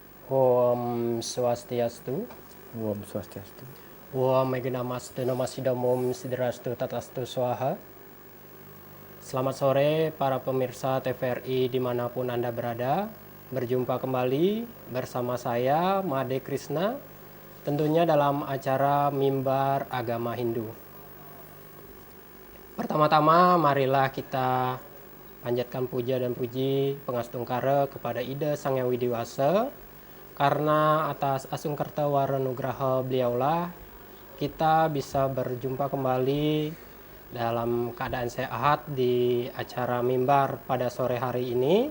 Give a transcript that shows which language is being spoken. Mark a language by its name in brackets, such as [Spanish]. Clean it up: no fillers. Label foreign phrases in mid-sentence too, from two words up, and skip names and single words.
[Balinese] Om Swastiastu. Om Swastiastu. [Sanskrit] Om Meganamastu Namasidamum Sidrastu Tatastu Swaha. [Indonesian] Selamat sore para pemirsa TVRI dimanapun Anda berada. Berjumpa kembali bersama saya Made Krishna, tentunya dalam acara Mimbar Agama Hindu. Pertama-tama marilah kita panjatkan puja dan puji pengastungkara kepada Ida Sang Hyang Widiwasa, karena atas asungkerta waranugraha beliaulah kita bisa berjumpa kembali dalam keadaan sehat di acara Mimbar pada sore hari ini.